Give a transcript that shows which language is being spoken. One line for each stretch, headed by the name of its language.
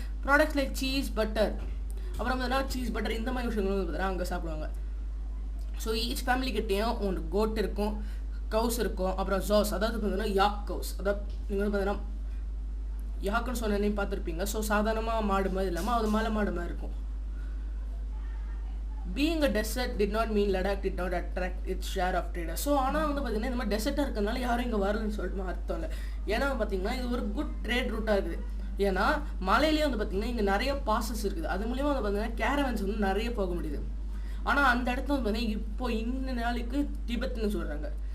English: products like cheese, butter,
Tamil: அப்புறம் பார்த்தீங்கன்னா cheese, butter இந்த மாதிரி விஷயங்கள் வந்து பார்த்திங்கன்னா அங்கே சாப்பிடுவாங்க. ஸோ ஈச் ஃபேமிலிக்கிட்டேயும் ஒரு கோட் இருக்கும், கவுஸ் இருக்கும், அப்புறம் ஜாஸ், அதாவது பார்த்தீங்கன்னா யாக் கவுஸ். அதாவது நீங்கள் வந்து பார்த்தீங்கன்னா யாக்குன்னு சொன்னே பார்த்துருப்பீங்க. ஸோ சாதாரணமாக மாடு மாதிரி இல்லாமல் அது மலை மாடு மாதிரி இருக்கும்.
English: Being a desert did not mean Ladakh did not attract its share of traders.
Tamil: So ஆனால் வந்து பார்த்திங்கன்னா இந்த மாதிரி டெசர்ட்டாக இருக்கிறதுனால யாரும் இங்கே வரலன்னு சொல்லிட்டு அர்த்தம் இல்லை. ஏன்னா பார்த்திங்கன்னா இது ஒரு குட் ட்ரேட் ரூட்டாக இருக்குது. ஏன்னா மலையிலேயே வந்து பார்த்திங்கன்னா இங்கே நிறைய பாசஸ் இருக்குது. அது மூலிமா வந்து பார்த்திங்கன்னா கேரவன்ஸ் வந்து நிறைய போக முடியுது. ஆனால் அந்த இடத்துல வந்து பார்த்திங்கன்னா இப்போ இந்த நாளைக்கு டிபெட்னு சொல்கிறாங்க.